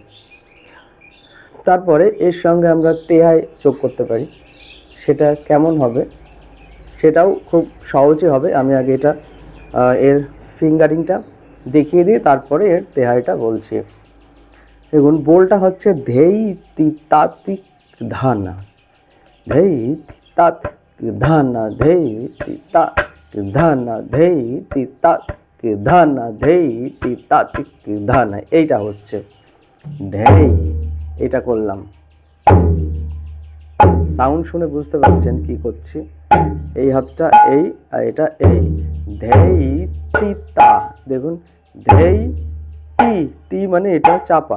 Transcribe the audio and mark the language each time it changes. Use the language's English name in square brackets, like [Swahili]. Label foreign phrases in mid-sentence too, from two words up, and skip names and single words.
[Bangla] তারপরে এর সঙ্গে আমরা তেহাই যোগ করতে পারি। সেটা কেমন হবে সেটাও খুব সহজে হবে। আমি আগে এটা এর ফিঙ্গারিংটা দেখিয়ে দিই, তারপরে এর তেহাইটা বলছি। দেখুন, বোলটা হচ্ছে ধেই তি তাতিক ধানা, ধেই তি তাত ধানা, ধেই তি তাত ধানা, ধেই তি তাত ধানা, ধেই তি তাতিক ধানা। এইটা হচ্ছে ধেই, এটা করলাম। সাউন্ড শুনে বুঝতে পারছেন কি করছি। এই হাতটা এই, আর এটা এই। ধেই তি তা, দেখুন ধেই তি, তি মানে এটা চাপা।